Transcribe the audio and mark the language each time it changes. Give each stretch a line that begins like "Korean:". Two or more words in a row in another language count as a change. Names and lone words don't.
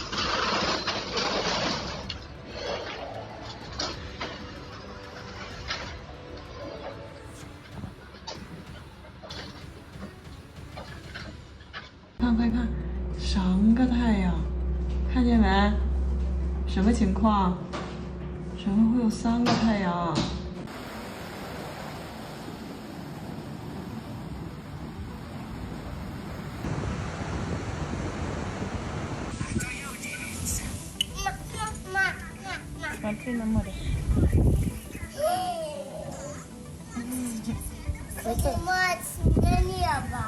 Chinese: Regarde, 3 个太阳，看见没？什么情况？怎么会有3个太阳？
Russian: Смотри на море. Поднимается на небо.